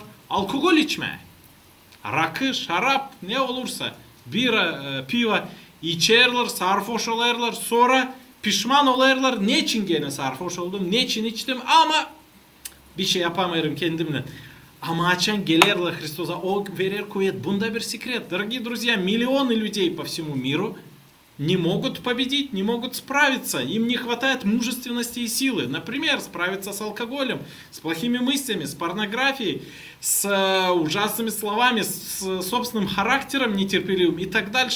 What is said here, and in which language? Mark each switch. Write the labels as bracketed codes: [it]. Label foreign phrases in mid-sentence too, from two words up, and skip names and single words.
[gag] Alkol içme, rakı, şarap ne olursa, bira, piva içerler, sarhoş olurlar, sonra pişman olurlar. Niçin gene sarhoş oldum, niçin içtim ama bir şey yapamıyorum kendimden. Ama açan gelirler Христос'a, o verir kuvvet. Bunda bir секрет. [ru] Дорогие друзья, миллионы людей по всему миру не могут победить, не могут справиться. Им не хватает мужественности и силы. Например, справиться с алкоголем, с плохими мыслями, с порнографией, с ужасными словами, с собственным характером нетерпеливым и так дальше.